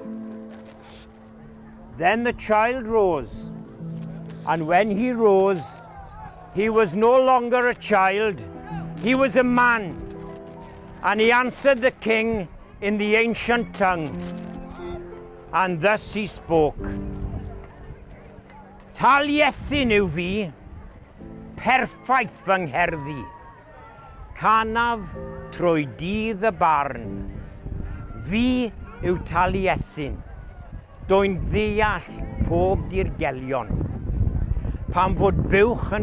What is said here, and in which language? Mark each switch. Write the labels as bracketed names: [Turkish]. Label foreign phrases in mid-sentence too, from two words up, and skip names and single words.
[English] Then the child rose, and when he rose, he was no longer a child, he was a man. And he answered the king in the ancient tongue, and thus he spoke. [Welsh] "Taliesin yw fi, perffaith fy ngherddi, canaf trwy dydd y barn. Fi yw Taliesin, do'n ddeall pob dirgelion, pan fod buwch yn